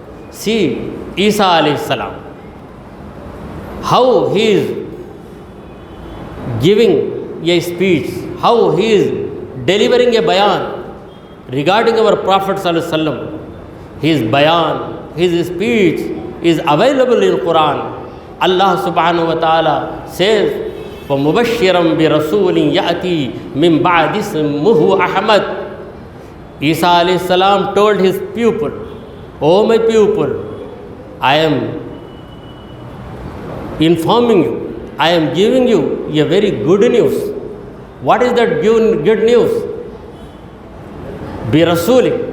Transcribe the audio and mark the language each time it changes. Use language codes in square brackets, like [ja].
[en] See, Isa alayhi salam, how he is giving a speech, how he is delivering a bayan regarding our Prophet sallallahu alaihi wasallam. His bayan, his speech is available in Quran. [ar] Allah subhanahu wa ta'ala says, وَمُبَشِّرًا بِرَسُولٍ يَأْتِي مِن بَعْدِ اسْمُهُ أَحْمَدُ. [en] Isa alayhi salam told his pupil, "O my pupil, I am informing you, I am giving you a very good news." What is that good news? بِرَسُولٍ.